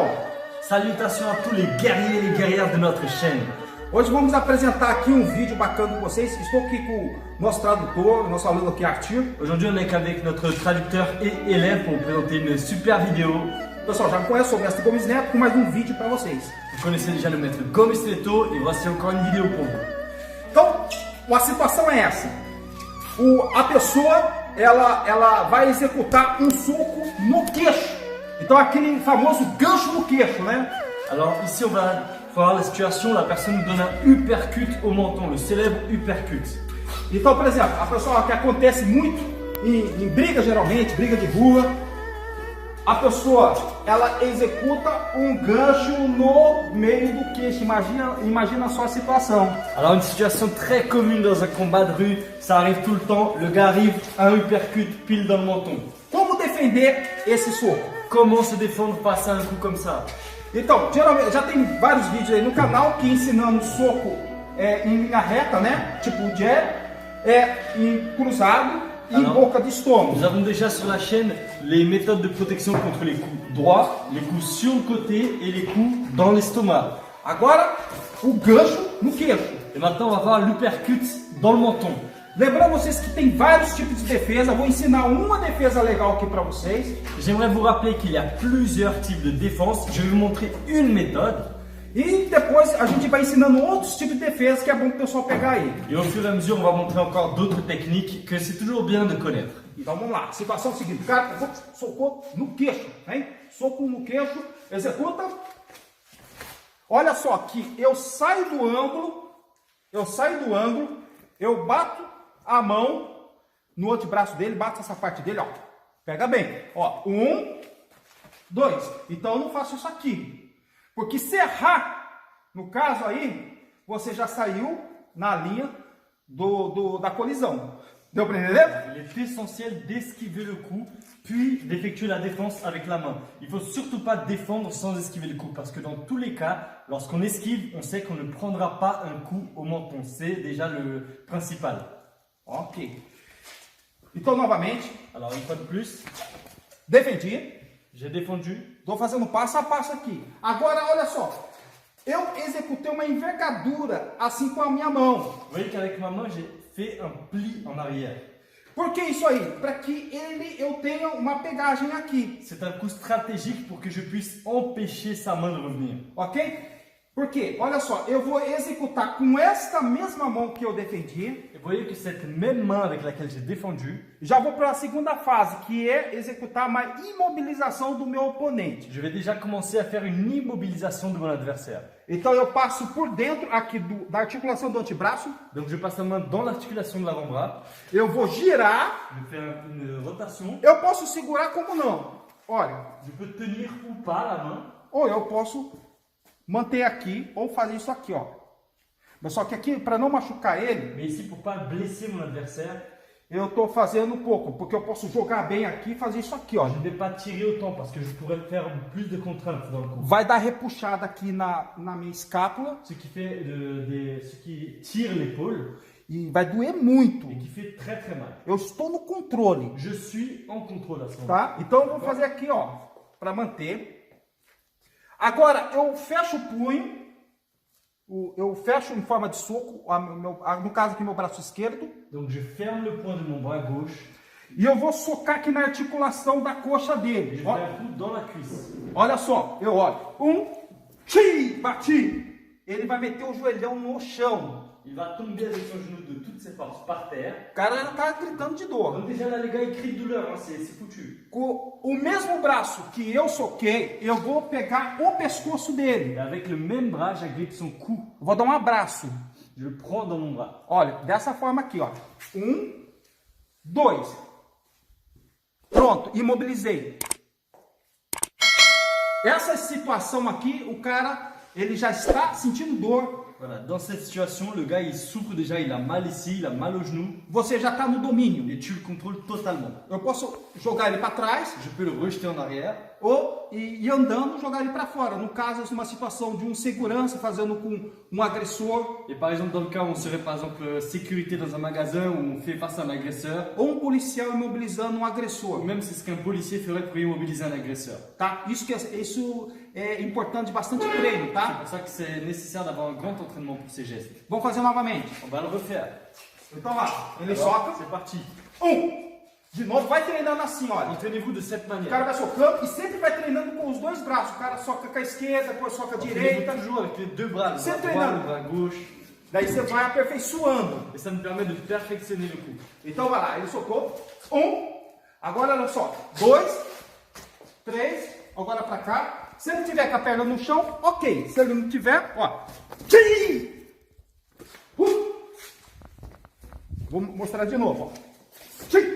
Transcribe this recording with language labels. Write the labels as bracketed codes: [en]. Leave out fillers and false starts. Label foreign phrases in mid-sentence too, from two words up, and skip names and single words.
[fr] Salutations à tous les guerriers et les guerrières de notre chaîne. [pt] Hoje vamos apresentar aqui um vídeo bacana com vocês. Estou aqui com o nosso tradutor, nosso aluno aqui, Arthur. [fr] Aujourd'hui, on est avec notre traducteur et élève pour vous présenter une super vidéo. [pt] Pessoal, já me conhece, sou o Mestre Gomes Neto com mais um vídeo para vocês. [fr] Vous connaissez déjà le maître Gomes Neto et voici encore une vidéo pour vous. [pt] Então, a situação é essa. A pessoa, ela vai executar um soco no queixo. Então, aquele famoso gancho no queixo, né? [fr] Alors, ici, on va voir la situation. La personne nous donne un uppercut au menton, le célèbre uppercut. [pt] Então, por exemplo, a pessoa que acontece muito em briga, geralmente, briga de rua. A pessoa, ela executa um gancho no meio do queixo. Imagina só a situação. [fr] Alors, une situation très commune dans un combat de rue, ça arrive tout le temps. Le gars arrive, un uppercut pile dans le menton. [pt] Como defender esse soco? [fr] Comment se défendre face à un coup comme ça? [pt] Então, geralmente, já tem vários vídeos aí no canal que ensinando soco em linha reta, né? Tipo o jab, em cruzado. [fr] Alors, [pt] boca de estômago. [fr] Nous avons déjà sur la chaîne les méthodes de protection contre les coups droits, les coups sur le côté et les coups dans l'estomac. [pt] Agora, o gancho no queixo. [fr] Et maintenant, on va voir l'uppercut dans le menton. [pt] Lembrando vocês que tem vários tipos de defesa. Vou ensinar uma defesa legal aqui para vocês. [fr] J'aimerais vous rappeler qu'il y a plusieurs types de défense. Je vais vous montrer une méthode. [pt] E depois a gente vai ensinando outros tipos de defesa que é bom o pessoal pegar aí. [fr] Et au fur et à mesure, on va montrer encore d'autres techniques que c'est toujours bien de connaître. [pt] Então vamos lá. Situação seguinte. O cara socou no queixo, hein? Soco no queixo, executa. Olha só que eu saio do ângulo eu saio do ângulo, eu bato a mão no antebraço dele, bato essa parte dele, ó. Pega bem, ó. 1, 2. Então eu não faço isso aqui. Porque se errar, no caso aí, você já saiu na linha da colisão. Deu para entender? [fr] Il est essentiel d'esquiver le coup, puis d'effectuer la défense avec la main. Il faut surtout pas défendre sans esquiver le coup, parce que dans tous les cas, lorsqu'on esquive, on sait qu'on ne prendra pas un coup au menton. C'est déjà le principal. Ok. [pt] Então, novamente. [fr] Alors, une fois de plus. Defendi. J'ai défendu. [pt] Estou fazendo passo a passo aqui. Agora, olha só. Eu executei uma envergadura assim com a minha mão. [fr] Vous voyez qu'avec ma main, j'ai fait un pli en arrière. [pt] Por que isso aí? Para que eu tenha uma pegagem aqui. [fr] C'est un coup stratégique pour que je puisse empêcher sa main de revenir. Ok? [pt] Porque, olha só, eu vou executar com esta mesma mão que eu defendi. [fr] Vous voyez que cette même main avec laquelle j'ai défendu, [pt] já vou para a segunda fase, que é executar uma imobilização do meu oponente. [fr] Je vais déjà commencer à faire une immobilisation de mon adversaire. [pt] Então eu passo por dentro aqui da articulação do antebraço. [fr] Donc je passe la main dans l'articulation de l'avant-bras. [pt] Eu vou girar. [fr] Je vais faire une rotation. [pt] Eu posso segurar como não. Olha, [fr] je peux tenir ou pas la main. [pt] Ou eu posso manter aqui ou fazer isso aqui, ó. Mas só que aqui, para não machucar ele, [fr] mais ici pour pas blesser mon adversaire, [pt] eu estou fazendo um pouco, porque eu posso jogar bem aqui e fazer isso aqui, ó. [fr] Je ne vais pas tirer autant parce que je pourrais faire plus de contraintes dans le coup. [pt] Vai dar repuxada aqui na minha escápula, [fr] ce qui fait ce qui tire l'épaule. [pt] E vai doer muito. [fr] Et qui fait très très mal. [pt] Eu estou no controle. [fr] Je suis en contrôle à ce moment. [pt] Tá? Então eu vou fazer aqui, ó, para manter. Agora eu fecho o punho. Eu fecho em forma de soco, no caso aqui meu braço esquerdo. [fr] Donc je ferme le poing de mon bras gauche. [pt] E eu vou socar aqui na articulação da coxa dele. [fr] Je vais un coup dans la cuisse. [pt] Olha só, eu olho. Bati. Ele vai meter o joelhão no chão. [fr] Il va tomber avec son genou de toutes ses forces par terre. [pt] O cara tá gritando de dor. [fr] Donc déjà là, les gars, ils crient de douleur, hein, c'est foutu. [pt] Com o mesmo braço que eu soquei, eu vou pegar o pescoço dele. [fr] Et avec le même bras, j'agrippe son cou. [pt] Vou dar um abraço. [fr] Je le prends dans mon bras. [pt] Olha, dessa forma aqui, ó. 1, 2. Pronto, imobilizei. Essa situação aqui, o cara, ele já está sentindo dor. [fr] Voilà, dans cette situation, le gars il souffre déjà, il a mal ici, il a mal au genou. [pt] Você já está no domínio. [fr] Et tu le contrôles totalement. [pt] Eu posso jogar ele para trás. [fr] Je peux le rejeter en arrière. [pt] Ou ir andando, jogar ele para fora. No caso, de uma situação de um segurança fazendo com um agressor. [fr] Et par exemple, dans le cas où on serait par exemple sécurité dans un magasin où on fait face à un agresseur. [pt] Ou um policial imobilizando um agressor. Ou [fr] même c'est ce qu'un policier ferait pour immobiliser un agresseur. [pt] Tá? Isso é importante, bastante treino, tá? [fr] C'est pour ça que c'est nécessaire d'avoir un grand entraînement pour ces gestes. [pt] Vamos fazer novamente. [fr] On va le refaire. [pt] Então lá, ele soca. [fr] C'est parti. 1. [pt] De novo, vai treinando assim, olha. [fr] Entraînez-vous de cette manière. [pt] O cara vai socando e sempre vai treinando com os dois braços. O cara soca com a esquerda, depois soca a direita. [fr] Toujours avec les deux bras, le sempre bras droit, le bras gauche. [pt] Daí você vai aperfeiçoando. [fr] Et ça me permet de perfectionner le coup. [pt] Então vai lá, ele socou. 1. Agora olha só. 2. 3. Agora pra cá. Se ele tiver com a perna no chão, ok. Se ele não tiver, ó. Vou mostrar de novo, ó.